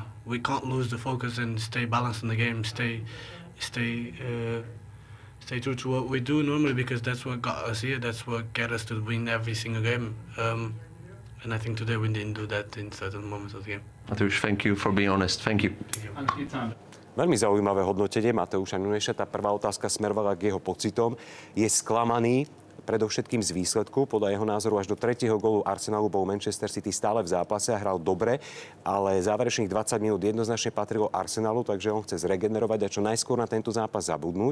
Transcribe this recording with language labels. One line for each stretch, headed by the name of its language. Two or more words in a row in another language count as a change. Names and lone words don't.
English: We can't lose the focus and stay balanced in the game. Stay true to what we do normally, because that's what got us here. That's what get us to win every single game. And I think today we didn't do that in certain moments of the game. Mateusz, thank you for being honest. Thank you.
Slovak: Veľmi zaujímavé hodnotenie Mateuša Nuneša. Tá prvá otázka smerovala k jeho pocitom. Je sklamaný predovšetkým z výsledku. Podľa jeho názoru až do 3. gólu Arsenalu bol Manchester City stále v zápase a hral dobre, ale záverečných 20 minút jednoznačne patrilo Arsenalu, takže on chce zregenerovať a čo najskôr na tento zápas zabudnúť.